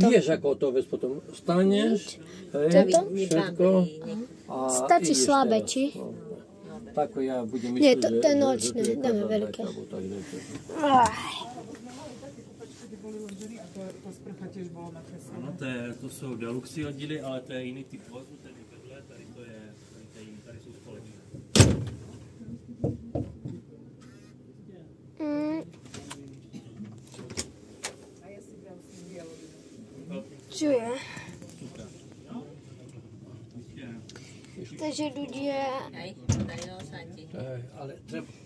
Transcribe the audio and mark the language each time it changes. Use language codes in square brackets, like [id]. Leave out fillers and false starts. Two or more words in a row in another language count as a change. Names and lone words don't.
[sk] vieš, ako to vec potom staneš, všetko. Stačí slabé, či? Tak ja budem Nie, myslieť, to je nočné, dáme veľké. [cs] Ano, to jsou deluxe oddíly, ale to je jiný typ vozu, tady vedle, tady jsou společné. [sk] Čo je? Takže ľudia... Ale treba...